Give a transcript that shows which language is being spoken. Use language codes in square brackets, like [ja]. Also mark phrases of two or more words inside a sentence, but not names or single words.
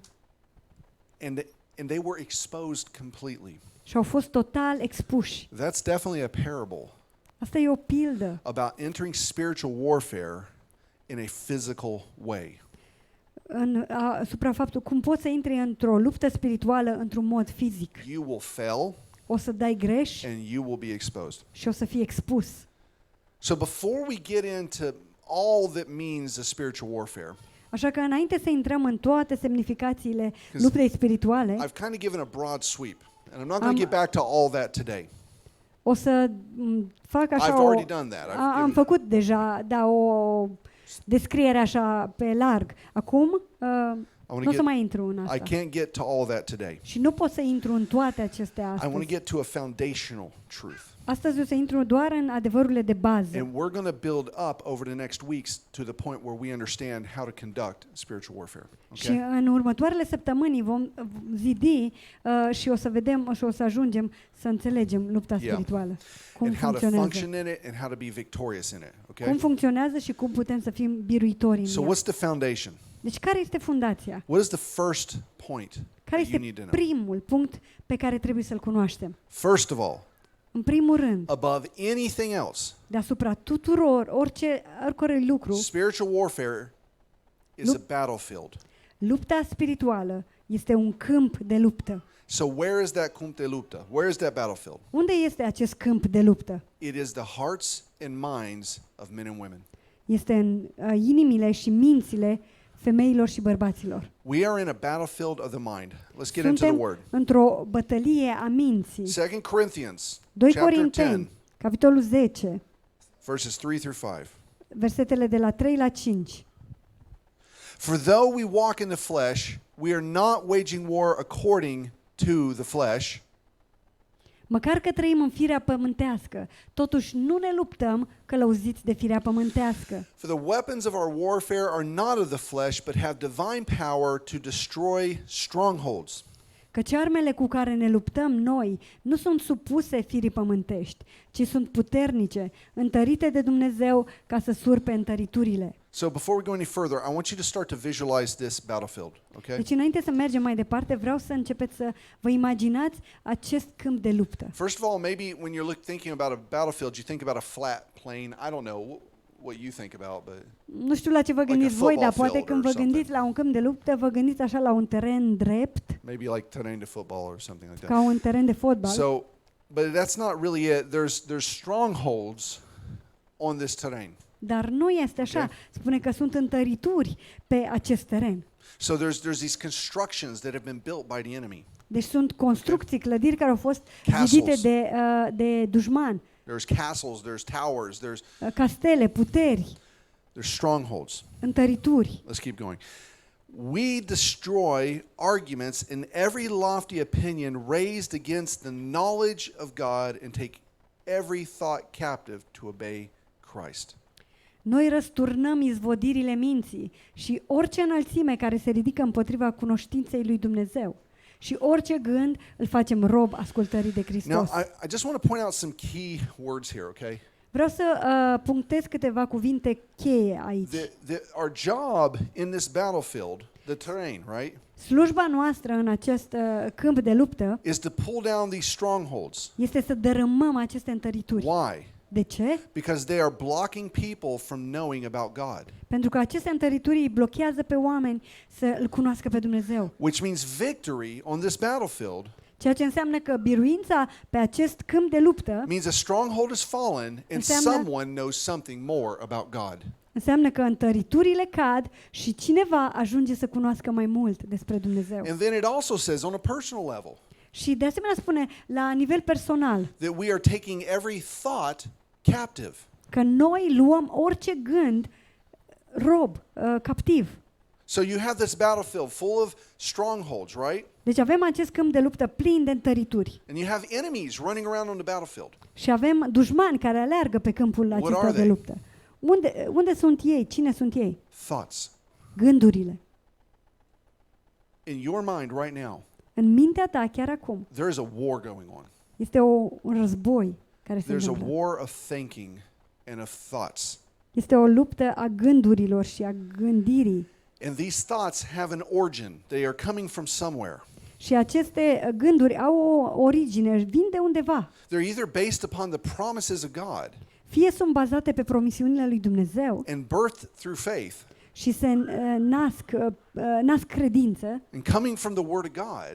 [en] And they were exposed completely. [ro] Și au fost total expuși. [en] That's definitely a parable [ro] Asta e o pildă [en] about entering spiritual warfare in a physical way. [ro] asupra faptului cum poți să intri într-o luptă spirituală într-un mod fizic. [en] You will fail [ro] O să dai greș [en] and you will be exposed. [ro] și o să fii expus. [en] So before we get into all that means a spiritual warfare, [ro] Așa că înainte să intrăm în toate semnificațiile luptei spirituale, [en] I've kind of given a broad sweep, and I'm not going to get back to all that today. [ro] o să fac [en] I've [ro] așa [en] already done that. I've [ro] am [en] given- [ro] făcut deja o descriere așa pe larg. Acum [en] want [ro] Nu o [en] to [ro] să mai intru în [en] I [ro] asta. [en] can't get to all of that today. [ro] Și nu pot să intru în toate acestea [en] I want to [ro] astăzi. [en] get to a foundational truth. [ro] Astăzi o să intru doar în adevărurile de bază. [en] And we're going to build up over the next weeks to the point where we understand how to conduct spiritual warfare. [ro] Și [en] Okay? [ro] în următoarele săptămâni vom zidi și o să vedem și o să ajungem să înțelegem lupta [en] Yeah. [ro] spirituală. Cum [en] And how to [ro] funcționează. [en] function in it and how to be victorious in it. [ro] Cum [en] Okay? [ro] funcționează și cum putem să fim biruitori în [en] So [ro] ea. [en] what's the foundation? [ro] Deci care este fundația? [en] What is the first point [ro] Care [en] that you [ro] este [en] need to know? [ro] primul punct pe care trebuie să-l cunoaștem? [en] First of all, [ro] În primul rând, [en] above anything else, [ro] deasupra tuturor, oricărui lucru, [en] spiritual warfare is a [ro] Lup- [en] battlefield. [ro] lupta spirituală este un câmp de luptă. [en] So where is that [ro] camp de lupta? [en] Where is that battlefield? [ro] Unde este acest câmp de luptă? [en] It is the hearts and minds of men and women. [ro] Este în inimile și mințile femeilor și bărbaților. [en] We are in a battlefield of the mind. Let's get into the [ro] Suntem [en] word. [ro] într-o bătălie a minții. [en] 2 Corinthians [ro] 2 [en] chapter 10, [ro] Corinteni, capitolul 10, [en] verses 3 through 5. [ro] versetele de la 3 la 5. [en] For though we walk in the flesh, we are not waging war according to the flesh, [ro] Măcar că trăim în firea pământească, totuși nu ne luptăm călăuziți de firea pământească. [en] for the weapons of our warfare are not of the flesh, but have divine power to destroy strongholds. [ro] Căci armele cu care ne luptăm noi nu sunt supuse firii pământești, ci sunt puternice, întărite de Dumnezeu ca să surpe întăriturile. [en] So before we go any further, I want you to start to visualize this battlefield, okay? [ro] Deci înainte să mergem mai departe, vreau să începeți să vă imaginați acest câmp de luptă. [en] First of all, maybe when you're thinking about a battlefield, you think about a flat plain. I don't know what you think about, but [ro] Nu știu la ce vă [en] Like a [ro] gândiți voi, dar [en] football [ro] poate [en] field [ro] când [en] or [ro] vă gândiți la un câmp de luptă, vă gândiți așa la un teren drept, [en] maybe like terrain to football or something like that. [ro] ca un teren de fotbal. [en] So, but that's not really it. There's strongholds on this terrain. [ro] Dar nu este așa. [en] Okay. [ro] Spune că sunt întărituri pe acest teren. [en] So there's these constructions that have been built by the enemy. [ro] Deci sunt construcții, clădiri care au fost [en] Castles. [ro] zidite de dușman, [en] There's castles, there's towers, [ro] castele, puteri, [en] there's strongholds. [ro] întărituri. [en] Let's keep going. We destroy arguments and every lofty opinion raised against the knowledge of God and take every thought captive to obey Christ. [ro] Noi răsturnăm izvodirile minții și orice înălțime care se ridică împotriva cunoștinței lui Dumnezeu. Și orice gând îl facem rob ascultării de [en] Now, [ro] Hristos. [en] I just want to point out some key words here, okay? [ro] Vreau să punctez câteva cuvinte cheie aici. [en] Our job in this battlefield, the terrain, right, [ro] Slujba noastră în acest câmp de luptă [en] is to pull down these strongholds. [ro] este să dărâmăm aceste întărituri. [en] Why? [ro] De ce? [en] Because they are blocking people from knowing about God, [ro] Pentru că aceste întărituri îi blochează pe oameni să îl cunoască pe Dumnezeu. [en] which means victory on this battlefield [ro] Ceea ce înseamnă că biruința pe acest câmp de luptă [en] means a stronghold has fallen and [ro] Înseamnă- [en] someone knows something more about God. [ro] înseamnă că întăriturile cad și cineva ajunge să cunoască mai mult despre Dumnezeu. [en] And then it also says on a personal level [ro] Și de asemenea spune la nivel personal [en] that we are taking every thought captive. [ro] că noi luăm orice gând rob, captiv. [en] So you have this battlefield full of strongholds, right? [ro] Deci avem acest câmp de luptă plin de întărituri. [en] And you have enemies running around on the battlefield. [ro] Și avem dușmani care aleargă pe câmpul [en] What [ro] acesta [en] are [ro] de [en] they? [ro] luptă. Unde sunt ei? Cine sunt ei? [en] Thoughts. [ro] Gândurile. [en] In your mind right now, [ro] În mintea ta chiar acum [en] there is a war going on. [ro] este un război care se [en] There's a [ro] întâmplă. [en] war of thinking and of thoughts. [ro] Este o luptă a gândurilor și a gândirii. [en] And these thoughts have an origin. They are coming from somewhere. [ro] Și aceste gânduri au o origine, vin de undeva. [en] They're either based upon the promises of God [ro] Fie sunt bazate pe promisiunile lui Dumnezeu [en] and birthed through faith [ro] și se nasc credință [en] and coming from the Word of God.